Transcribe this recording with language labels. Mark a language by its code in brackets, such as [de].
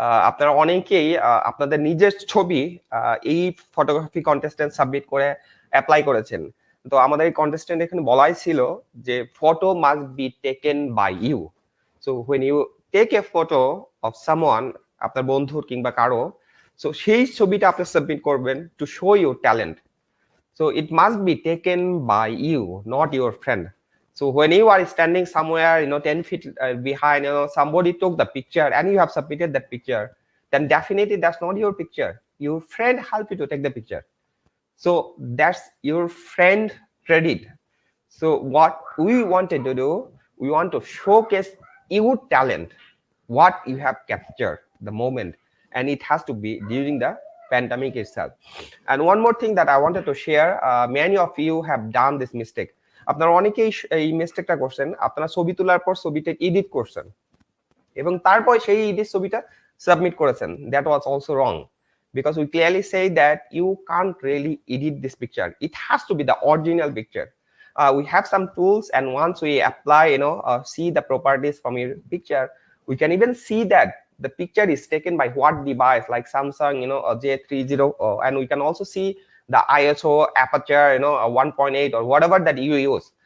[bn] আপনারা অনেকেই আপনাদের নিজের ছবি এই ফটোগ্রাফি কন্টেস্টেন্ট সাবমিট করে অ্যাপ্লাই করেছেন। তো আমাদের এই কন্টেস্টেন্ট এখানে বলাই ছিল যে [en] Photo must be taken by you. So when you take a photo of someone, [bn] আপনার বন্ধুর কিংবা কারো, সো সেই ছবিটা আপনি সাবমিট করবেন [en] To show your talent. So it must be taken by you, not your friend. So when you are standing somewhere, 10 feet behind, somebody took the picture and you have submitted that picture, then definitely that's not your picture. Your friend helped you to take the picture. So that's your friend credit. So what we wanted to do, we want to showcase your talent, what you have captured the moment, and it has to be during the pandemic itself. And one more thing that I wanted to share, many of you have done this mistake. [bn] আপনারা অনেকেই এই মিস্টেকটা করছেন, আপনারা ছবি তোলার পর ছবিটা edit করছেন এবং তারপর সেই এডিট ছবিটা সাবমিট করেছেন। [en] That was also wrong, because we clearly say that you can't really edit this picture. It has to be the original picture. We have some tools, and once we apply, see the properties from your picture, we can even see that the picture is taken by what device, like Samsung, a J30, and we can also see the ISO aperture, a 1.8 or whatever that you use.